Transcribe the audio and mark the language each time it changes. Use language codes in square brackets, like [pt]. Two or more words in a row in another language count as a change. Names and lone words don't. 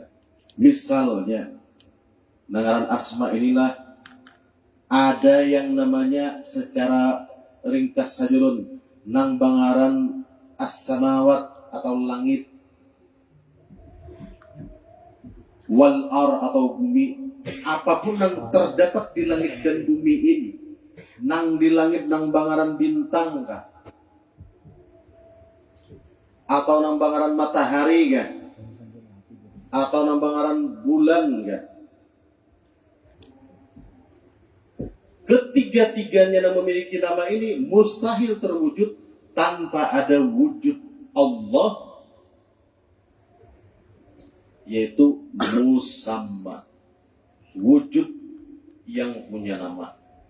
[bjn] Misalnya, ngaran asma inilah ada yang namanya secara ringkas saja nang bangaran as-samawat atau langit, wal ar atau bumi, apapun yang terdapat di langit dan bumi ini, nang di langit nang bangaran bintang kah, atau nang bangaran matahari kah, atau nang bangaran bulan kah, ketiga-tiganya yang memiliki nama ini mustahil terwujud tanpa ada wujud Allah, yaitu musamma, wujud yang punya nama.